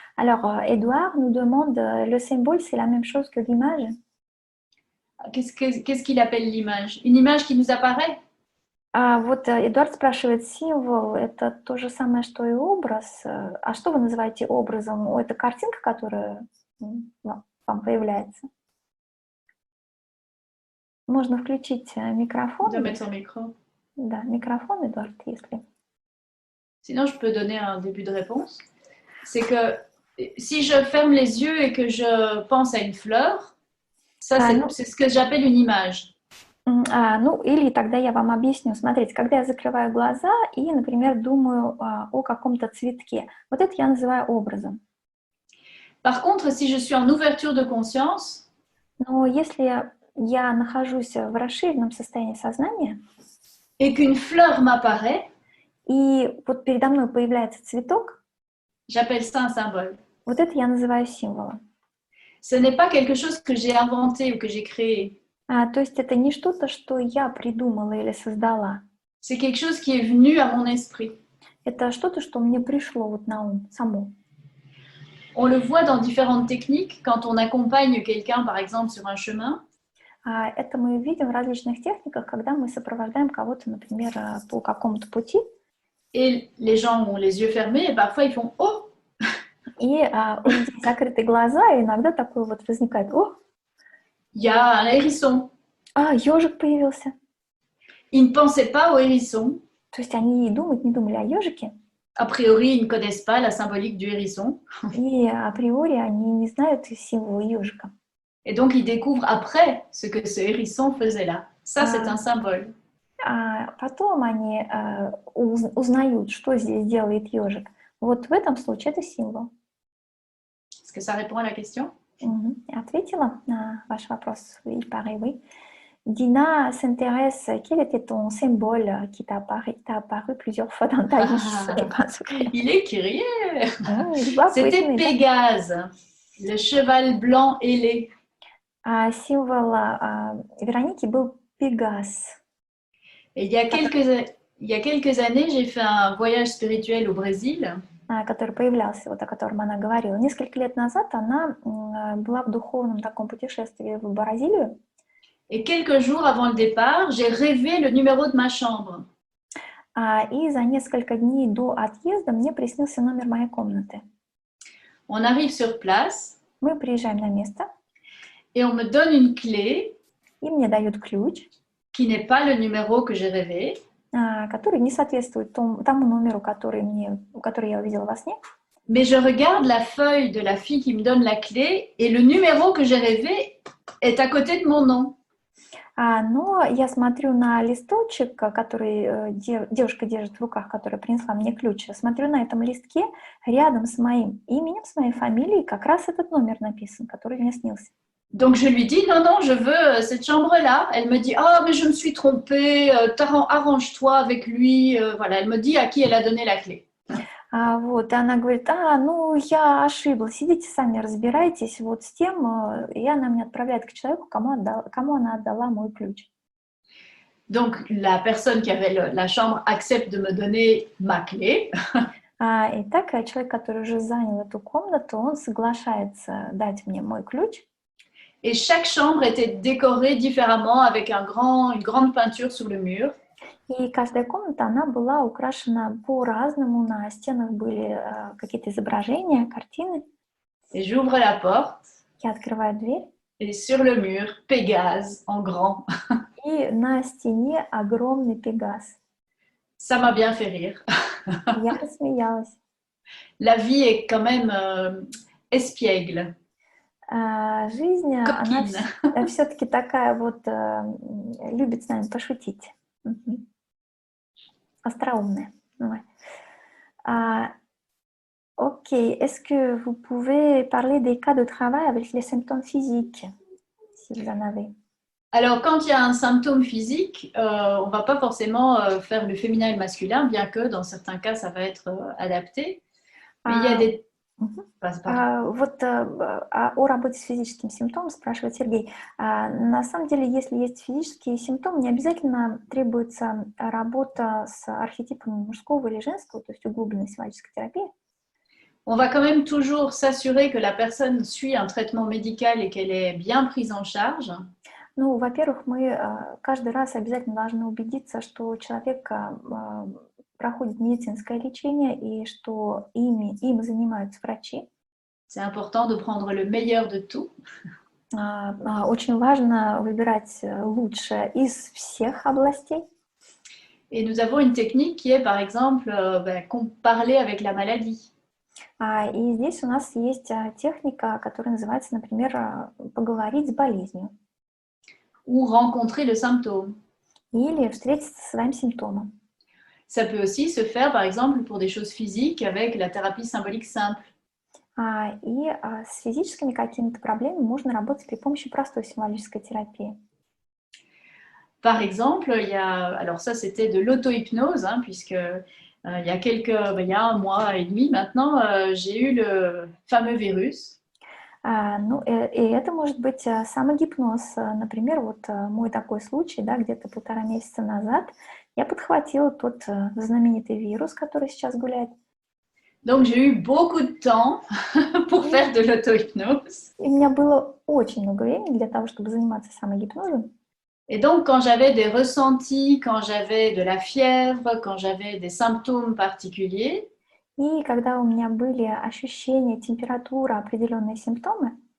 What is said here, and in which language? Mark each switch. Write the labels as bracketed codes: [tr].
[fr] Alors, Édouard nous demande, le symbole, c'est la même chose que l'image? Qu'est-ce qu'il appelle l'image? Une image qui nous apparaît? [ru] Вот Эдуард спрашивает, символ — это то же самое, что и образ. А что вы называете образом? Это картинка, которая вам появляется? Можно включить микрофон. [fr] De mettre son micro. [ru] Да, микрофон, Эдуард, если... [fr] Sinon, je peux donner un début de réponse. C'est que si je ferme les yeux et que je pense à une fleur, ça, c'est ce que j'appelle une image. [ru] Ну, или тогда я вам объясню. Смотрите, когда я закрываю глаза и, например, думаю о каком-то цветке, вот это я называю образом. [fr] Par contre, si je suis en ouverture de conscience, [ru] но если я нахожусь в расширенном состоянии сознания, [fr] et qu'une fleur m'apparaît, [ru] и вот передо мной появляется цветок, [fr] j'appelle ça un symbole. [ru] Вот это я называю символом. [fr] Ce n'est pas quelque chose que j'ai inventé ou que j'ai créé. [ru] То есть это не что-то, что я придумала или создала. [fr] C'est quelque chose qui est venu à mon esprit. [ru] Это что-то, что мне пришло вот на ум само. [fr] On le voit dans différentes techniques quand on accompagne quelqu'un, par exemple, sur un chemin. [ru] Это мы видим в различных техниках, когда мы сопровождаем кого-то, например, по какому-то пути. [fr] Et les gens ont les yeux fermés et parfois ils font « Oh !» [ru] И у людей закрыты глаза, и иногда такое вот возникает: «О, [fr] il y a un hérisson». [ru] Ежик появился. [fr] Ils ne pensaient pas au hérisson. [ru] То есть они не думали о ежике. [fr] A priori, ils ne connaissent pas la symbolique du hérisson. [ru] И априори они не знают символа ежика. [fr] Et donc, ils découvrent après ce que ce hérisson faisait là. Ça, c'est un symbole. [ru] Потом они узнают, что здесь делает ежик. Вот в этом случае это символ. [fr] Est-ce que ça répond à la question? [ru] Ответила на ваш вопрос? [fr] Oui, pareil, oui. Dina s'intéresse, quel était ton symbole qui t'a apparu plusieurs fois dans ta vie? Il est curieux. C'était Pégase, le cheval blanc ailé. [ru] Символ Вероники был Пегас. [fr] Et il y a quelques années, j'ai fait un voyage spirituel au Brésil. [ru] Который появлялся, вот о котором она говорила. Несколько лет назад она была в духовном таком путешествии в Бразилию. [fr] Et quelques jours avant le départ, j'ai rêvé le numéro de ma chambre. [ru] И за несколько дней до отъезда мне приснился номер моей комнаты. [fr] On arrive sur place. [ru] Мы приезжаем на место. [fr] et on me donne une clé [ru] и мне дают ключ, [fr] qui n'est pas le numéro que j'ai rêvé. [ru] который не соответствует тому номеру, который я увидела во сне. [fr] Mais je regarde la feuille de la fille qui me donne la clé et le numéro que j'ai rêvé est à côté de mon nom. [ru] Но я смотрю на листочек, который девушка держит в руках, которая принесла мне ключ. Смотрю на этом листке, рядом с моим именем, с моей фамилией, как раз этот номер написан, который мне снился. [fr] Donc je lui dis non, non, je veux cette chambre-là. Elle me dit ah, mais je me suis trompée, arrange-toi avec lui. Voilà, elle me dit à qui elle a donné la clé. [ru] Вот, и она говорит, ну, я ошиблась, идите сами разбирайтесь вот с тем, и она меня отправляет к человеку, кому она отдала мой ключ. [fr] Donc la personne qui avait la chambre accepte de me donner ma clé. [ru] Итак, человек, который уже занял эту комнату, он соглашается дать мне мой ключ. [fr] Et chaque chambre était décorée différemment avec une grande peinture sur le mur. [ru] И каждая комната, она была украшена по-разному, на стенах были какие-то изображения, картины. [fr] Et j'ouvre la porte. [ru] Я открываю дверь. [fr] Et sur le mur, Pégase en grand. [ru] И на стене огромный Пегас. [fr] Ça m'a bien fait rire. [ru] Я рассмеялась. [fr] La vie est quand même espiègle. [ru] Жизнь, она все-таки такая вот, любит с нами пошутить. Остроумная. [fr] Ok, est-ce que vous pouvez parler des cas de travail avec les symptômes physiques, si vous en avez? Alors, quand il y a un symptôme physique, on ne va pas forcément faire le féminin et le masculin, bien que dans certains cas, ça va être adapté. Mais il y a des... [ru] Вот о работе с физическим симптомом спрашивает Сергей. На самом деле, если есть физические симптомы, не обязательно требуется работа с архетипом мужского или женского, то есть углубленная символическая терапия. [fr] On va quand même toujours s'assurer que la personne suit un traitement médical et qu'elle est bien prise en charge. [ru] Ну, во-первых, мы каждый раз обязательно должны убедиться, что человек проходит медицинское лечение и что им занимаются врачи. [fr] C'est important de prendre le meilleur de tout. [ru] Очень важно выбирать лучшее из всех областей. [fr] Et nous avons une technique qui est, par exemple, parler avec la maladie. [ru] И здесь у нас есть техника, которая называется, например, поговорить с болезнью. [fr] Ou rencontrer le symptôme. [ru] Или встретиться со своим симптомом. [fr] Ça peut aussi se faire, par exemple, pour des choses physiques avec la thérapie symbolique simple. [ru] И с физическими какими-то проблемами можно работать при помощи простой символической терапии. [fr] Par exemple, alors ça c'était de l'auto-hypnose, puisque il y a un mois et demi maintenant, j'ai eu le fameux virus. [ru] И это может быть самогипноз. Например, вот мой такой случай, да, где-то 1,5 месяца назад я подхватила тот знаменитый вирус, который сейчас гуляет. [fr] Donc j'ai eu beaucoup de temps pour faire de l'auto-hypnose. [ru] И у меня было очень много времени для того, чтобы заниматься самогипнозом. [fr] Et donc quand j'avais des ressentis, quand j'avais de la fièvre, quand j'avais des symptômes particuliers, [ru] И когда у меня были ощущения, температура, определенные симптомы,